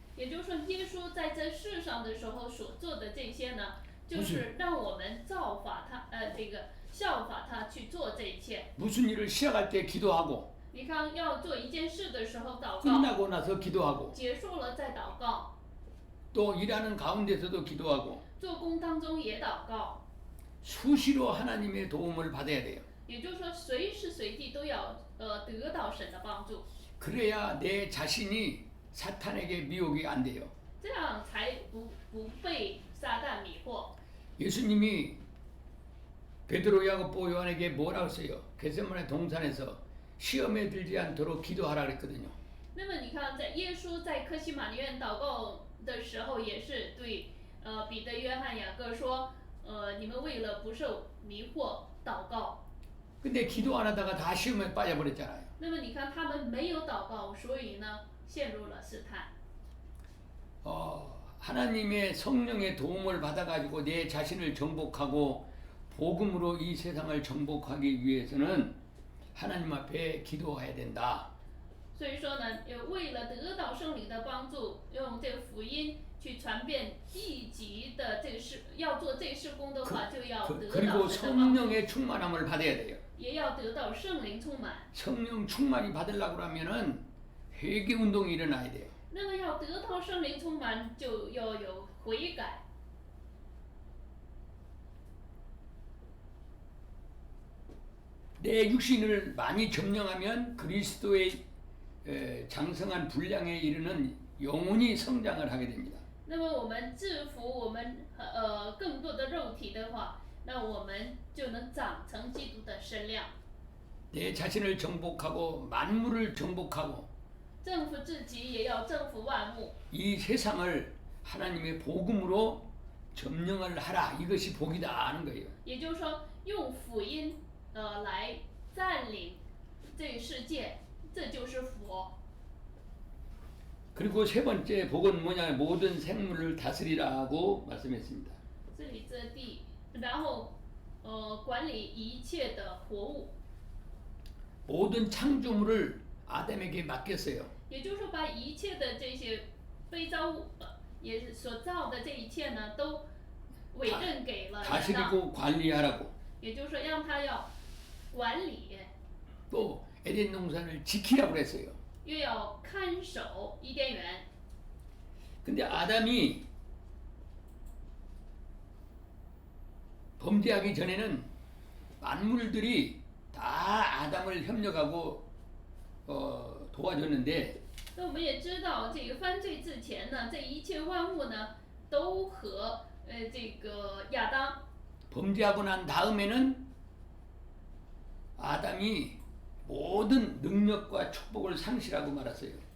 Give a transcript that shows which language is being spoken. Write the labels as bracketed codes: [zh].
[zh] 也就是说，耶稣在这世上的时候所做的这些呢，就是让我们造法他，这个效法他去做这一切。 [ko] 무슨 일을 시작할 때 기도하고 [zh] 你看，要做一件事的时候祷告， [ko] 끝나고 나서 기도하고 [zh] 结束了再祷告， [ko] 또 일하는 가운데서도 기도하고 [zh] 做工当中也祷告。 [ko] 수시로 하나님의 도움을 받아야 돼요. [zh] 也就是说，随时随地都要得到神的帮助， [ko] 그래야 내 자신이 사탄에게 미혹이 안 돼요. [zh] 这样才不被撒旦迷惑。 [ko] 예수님이 베드로, 야고보, 요한에게 뭐라고 했어요? 겟세마네 동산에서 시험에 들지 않도록 기도하라 그랬거든요. [zh] 那么你看，在耶稣在科西玛尼园祷告的时候，也是对彼得、约翰、雅各说，你们为了不受迷惑祷告。 [ko] 근데 기도 안 하다가 다 시험에 빠져버렸잖아요. [zh] 那么你看，他们没有祷告，所以呢，陷入了试探。 [ko] 하나님의 성령의 도움을 받아가지고 내 자신을 정복하고 복음으로 이 세상을 정복하기 위해서는 하나님 앞에 기도해야 된다. [zh] 所以说呢，为了得到圣灵的帮助，用这个福音去传遍地级的这个事，要做这事工的话，就要得到 [ko] 그리고 [zh] 神的帮助， [ko] 성령의 충만함을 받아야 돼요. [zh] 也要得到圣灵充满。 [ko] 성령 충만이 받으려고 그러면은 회개 운동이 일어나야 돼요. [zh] 那么要得到圣灵充满，就要有悔改。 [ko] 내 육신을 많이 점령하면 그리스도의 장성한 분량에 이르는 영혼이 성장을 하게 됩니다. [zh] 那么我们制服我们更多的肉体的话，那我们就能长成基督的身量。 [ko] 내 자신을 정복하고 만물을 정복하고 [zh] 征服自己，也要征服万物。 [ko] 이 세상을 하나님의 복음으로 점령을 하라. 이것이 복이다 하는 거예요. [zh] 也就是说，用福音来占领这个世界，这就是福。 [ko] 그리고 세 번째 복은 뭐냐? 모든 생물을 다스리라고 말씀했습니다. [zh] 这里这地，然后管理一切的活物， [ko] 모든 창조물을 아담에게 맡겼어요. [zh] 也就是说把一切的这些被造物也所造的这一切呢，都委任给了亚当。 [ko] 다스리고 관리하라고. [zh] 也就是说，让他要管理， [ko] 또 에덴 동산을 지키라고 그랬어요. [zh] 又要看守伊甸园。 [ko] 근데 아담이 범죄하기 전에는 만물들이 다 아담을 협력하고 도와줬는데 [zh] 那我们也知道，这个犯罪之前呢，这一切万物呢，都和这个亚当 [ko] 범죄하고 난 다음에는 아담이 모든 능력과 축복을 상실하고 말았어요.